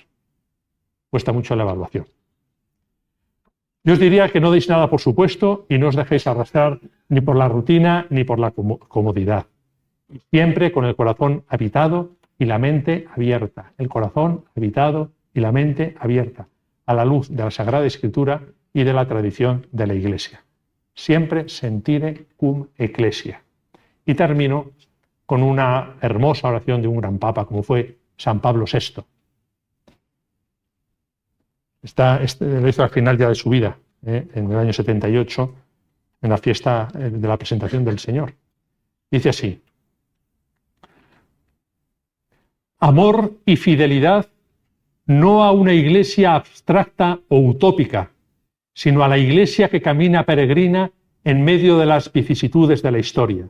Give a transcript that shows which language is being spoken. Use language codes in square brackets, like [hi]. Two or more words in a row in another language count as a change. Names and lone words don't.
[es] Cuesta mucho la evaluación. Yo os diría que no deis nada por supuesto y no os dejéis arrastrar ni por la rutina ni por la comodidad. Siempre con el corazón habitado y la mente abierta. El corazón habitado y la mente abierta a la luz de la Sagrada Escritura y de la tradición de la Iglesia. Siempre [la] sentire cum ecclesia. [es] Y termino con una hermosa oración de un gran papa como fue San Pablo VI. Lo hizo al final ya de su vida, en el año 78, en la fiesta de la presentación del Señor. Dice así: amor y fidelidad no a una iglesia abstracta o utópica, sino a la iglesia que camina peregrina en medio de las vicisitudes de la historia.